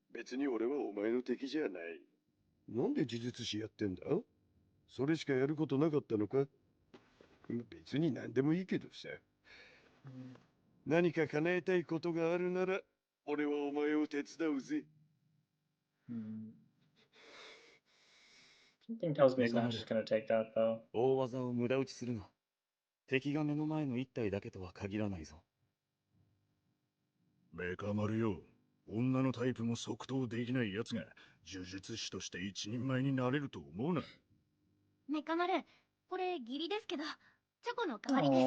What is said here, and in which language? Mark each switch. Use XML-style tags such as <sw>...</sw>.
<ja>別に俺はお前の敵じゃない。なんで呪術師やってんだ？それしかやることなかったのか？別に何でもいいけどさ。何か叶えたいことがあるなら、俺はお前を手伝うぜ。</ja> <en>Something tells me he's not just gonna take that though.</en> <ja>大技を無駄打ちするな。敵が目の前の一体だけとは限らないぞ。メカ丸よ。女のタイプも即答できない奴が呪術師として一人前になれると思うな。メカ丸、これ義理ですけど、チョコの代わりです。</ja>